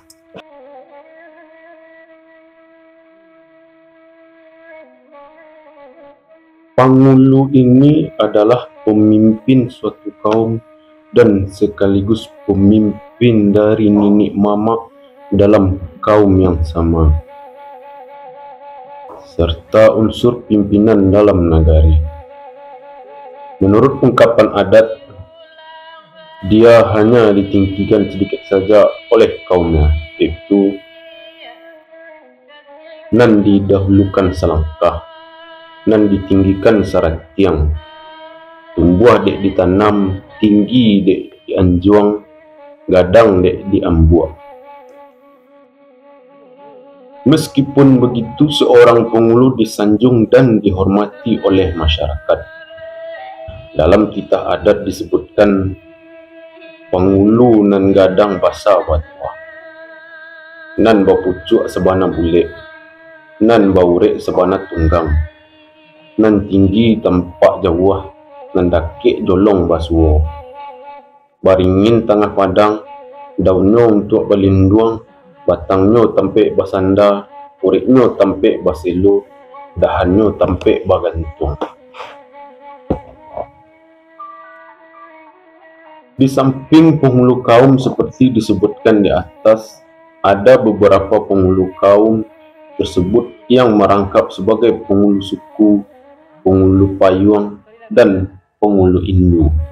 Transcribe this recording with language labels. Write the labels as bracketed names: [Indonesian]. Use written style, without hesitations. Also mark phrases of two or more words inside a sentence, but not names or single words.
[Indonesian] Pangulu ini adalah pemimpin suatu kaum dan sekaligus pemimpin dari nenek mama dalam kaum yang sama, serta unsur pimpinan dalam nagari. Menurut ungkapan adat, dia hanya ditinggikan sedikit saja oleh kaumnya, yaitu [Minangkabau] nan didahulukan selangkah, nan ditinggikan sarat tiang, tumbuh dek ditanam, tinggi dek dianjuang, gadang dek diambuak. [Indonesian] Meskipun begitu, seorang pengulu disanjung dan dihormati oleh masyarakat. Dalam titah adat disebutkan, [Minangkabau] pengulu nan gadang basa batua, nan bapucuk sebana bule, nan baurek sebana tunggang, nan tinggi tampak jauh, nan dakik jolong basuo, baringin tengah padang, daunnya untuk berlindung, batangnya tampek basanda, uriknya tampek baselo, dahannya tampek bagantung. [Indonesian] Di samping penghulu kaum seperti disebutkan di atas, ada beberapa penghulu kaum tersebut yang merangkap sebagai penghulu suku, penghulu payung, dan penghulu indu.